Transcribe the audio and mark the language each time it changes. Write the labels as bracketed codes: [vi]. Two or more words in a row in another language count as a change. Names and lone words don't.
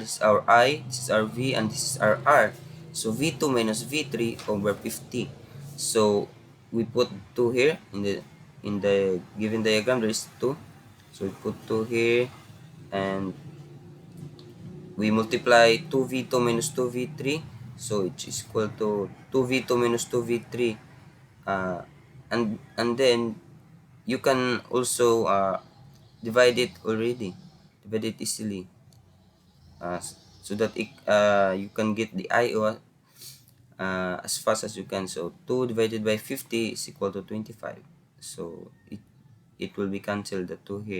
[en] This is our I, this is our V, and this is our R. So V2 minus V3 over 50. So we put 2 here in the given diagram. There is 2. So we put 2 here, and we multiply 2V2 minus 2V3. So it is equal to 2V2 minus 2V3. And then you can also divide it already. Divide it easily, uh, so that you can get the IO as fast as you can. So 2 divided by 50 is equal to 25. So it will be cancelled, the 2 here.